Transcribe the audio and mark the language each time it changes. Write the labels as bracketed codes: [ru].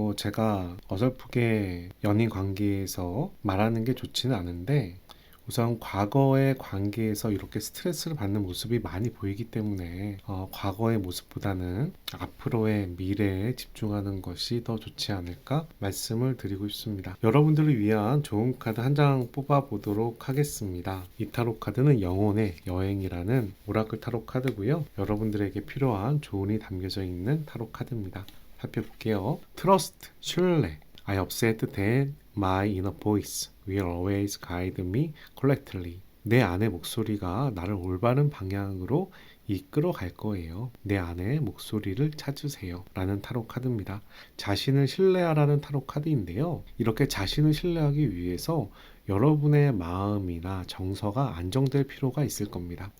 [ko] 제가 어설프게 연인 관계에서 말하는 게 좋지는 않은데 우선 과거의 관계에서 이렇게 스트레스를 받는 모습이 많이 보이기 때문에 과거의 모습보다는 앞으로의 미래에 집중하는 것이 더 좋지 않을까 말씀을 드리고 싶습니다. 여러분들을 위한 좋은 카드 한 장 뽑아보도록 하겠습니다. 이 타로 카드는 영혼의 여행이라는 오라클 타로 카드고요. 여러분들에게 필요한 조언이 담겨져 있는 타로 카드입니다. 살펴볼게요. Trust, 신뢰. [en] I upset that my inner voice will always guide me correctly. [ko] 내 안의 목소리가 나를 올바른 방향으로 이끌어 갈 거예요. 내 안의 목소리를 찾으세요. 라는 타로 카드입니다. 자신을 신뢰하라는 타로 카드인데요. 이렇게 자신을 신뢰하기 위해서 여러분의 마음이나 정서가 안정될 필요가 있을 겁니다.